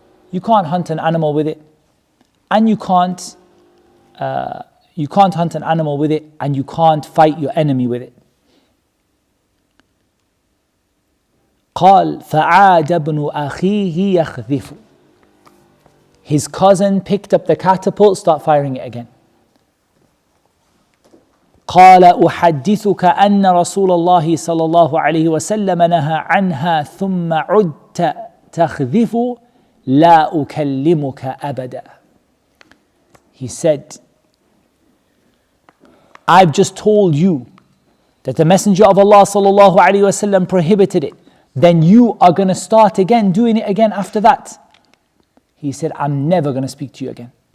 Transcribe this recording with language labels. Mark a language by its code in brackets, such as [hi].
[en] You can't hunt an animal with it, and you can't hunt an animal with it, and you can't fight your enemy with it. [ar] قال فعاد ابن أخيه يخذف. [en] His cousin picked up the catapult, start firing it again. [ar] قال أحدثك أن رسول الله صلى الله عليه وسلم نهى عنها ثم عدت تخذف لا أكلمك أبدا. [en] He said, I've just told you that the Messenger of Allah صلى الله عليه وسلم prohibited it. Then you are going to start again, doing it again after that. He said, I'm never going to speak to you again.